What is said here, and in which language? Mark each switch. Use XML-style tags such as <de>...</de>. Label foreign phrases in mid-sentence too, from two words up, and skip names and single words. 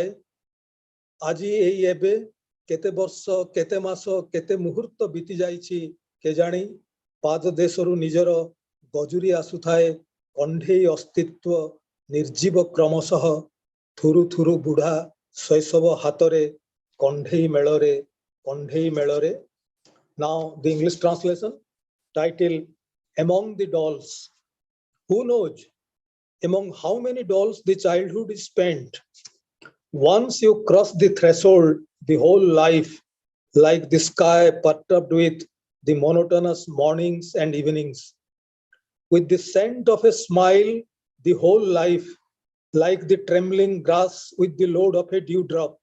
<or>ଆଜି ଏଇ ଏବେ କେତେ ବର୍ଷ, କେତେ ମାସ, କେତେ ମୁହୂର୍ତ୍ତ ବିତି ଯାଇଛି କେଜାଣି, ପାଦ ଦେଶରୁ ନିଜର ଗଜୁରି ଆସୁଥାଏ କଣ୍ଢେଇ ଅସ୍ତିତ୍ୱ ନିର୍ଜୀବ କ୍ରମଶଃ। ଥୁରୁ ଥୁରୁ ବୁଢା ଶୈଶବ ହାତରେ କଣ୍ଢେଇ ମେଳରେ।</or> <en>Now the English translation, title Among the Dolls. Who knows among how many dolls the childhood is spent? Once you cross the threshold, the whole life, like the sky perturbed with the monotonous mornings and evenings, with the scent of a smile, the whole life, like the trembling grass with the load of a dewdrop.</en>